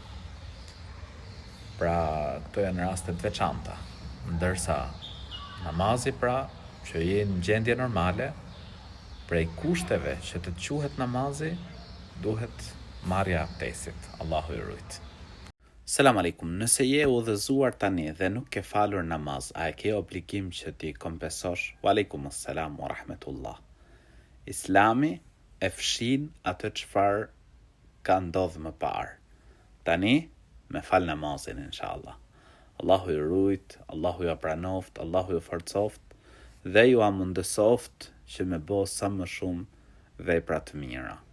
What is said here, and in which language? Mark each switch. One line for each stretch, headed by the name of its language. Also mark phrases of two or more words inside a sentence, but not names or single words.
Albanian: Pra këto janë rastet veçanta, ndërsa namazi pra që jenë në gjendje normale, prej kushteve që të quhet namazi, duhet marrja abdesit. Allahu i rujt.
Arabic: سلام عليكم,
Albanian: nëse je udhëzuar tani dhe nuk ke falur namaz, a e ke obligim që ti kompensosh?
Arabic: وعليكم السلام ورحمة الله.
Albanian: Islami e fshin atë çfarë ka ndodhur më parë. Tani me fal namazin inshallah. Allahu i rujt, Allahu ju pranoft, Allahu ju forcoft dhe ju amundësoft që me bo sa më shumë vepra të mira.